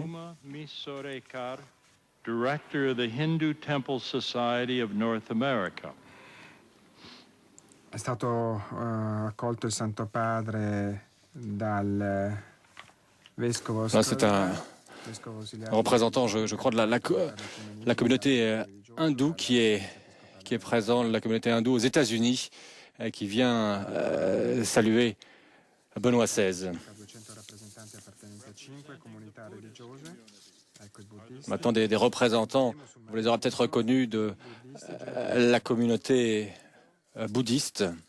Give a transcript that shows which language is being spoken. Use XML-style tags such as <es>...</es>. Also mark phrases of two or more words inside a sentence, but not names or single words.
<en>Director of the Hindu Temple Society of North America.</en> <it>È stato accolto il Santo Padre dal vescovo.</it> <fr>C'est un représentant, je crois, de la communauté hindoue qui est présent, la communauté hindoue aux États-Unis, qui vient saluer Benoît XVI. Maintenant, des représentants, vous les aurez peut-être reconnus, de la communauté bouddhiste.</fr>